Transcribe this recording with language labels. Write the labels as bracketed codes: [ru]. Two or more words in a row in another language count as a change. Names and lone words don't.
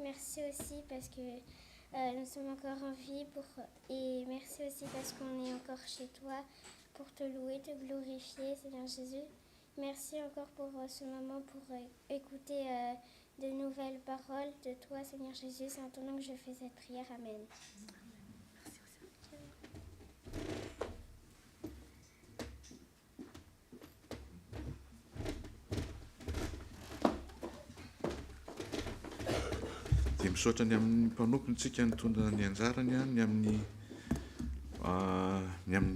[fr] Merci aussi parce que nous sommes encore en vie. Et merci aussi parce qu'on est encore chez toi pour te louer, te glorifier Seigneur Jésus. Merci encore pour ce moment, pour écouter de nouvelles paroles de toi Seigneur Jésus. C'est en ton nom que je fais cette prière. Amen. [mg] Dia misaotra ny amin'ny mpanompintsika nitondra ny anjarany ny amin'ny